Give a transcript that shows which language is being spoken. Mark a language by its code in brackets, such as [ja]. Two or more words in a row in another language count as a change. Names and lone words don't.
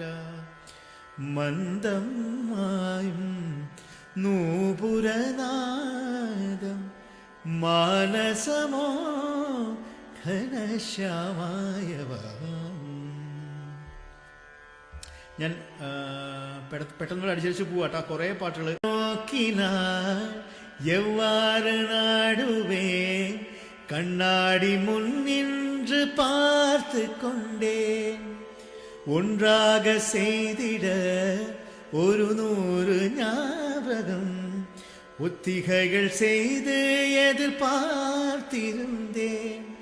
[ml] മന്ദം മായും നൂപുരനാദം, മാനസമോ ഘനശ്യാമായ വാനം. ഞാൻ പെട്ടെന്ന് അടിച്ചടിച്ച് പോവാട്ടാ, കുറേ പാട്ടുകൾ. [ta] നോക്കിനാൽ எவ்வாறு நாடுவே, கண்ணாடி முன் நின்று பார்த்து கொண்டேன். ஒன்றாக செய்திட ஒரு 100 ஞாபகம், ஒத்திகைகள் செய்து எதிர்பார்த்திருந்தேன்.